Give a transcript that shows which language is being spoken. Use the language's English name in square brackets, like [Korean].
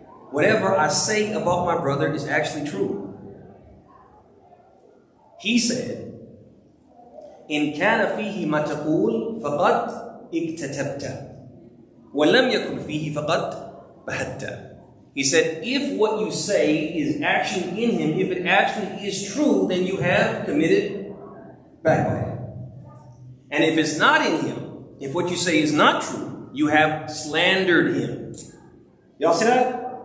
[English] Whatever I say about my brother is actually true. He said, [Arabic] إِنْ كَانَ فِيهِ مَا تَقُولُ فَقَدْ اِكْتَتَبْتَ وَلَمْ يَكُنْ فِيهِ فَقَدْ بَهَدْتَ. [English] He said, if what you say is actually in him, if it actually is true, then you have committed backbiting. And if it's not in him, if what you say is not true, you have slandered him. Y'all see that?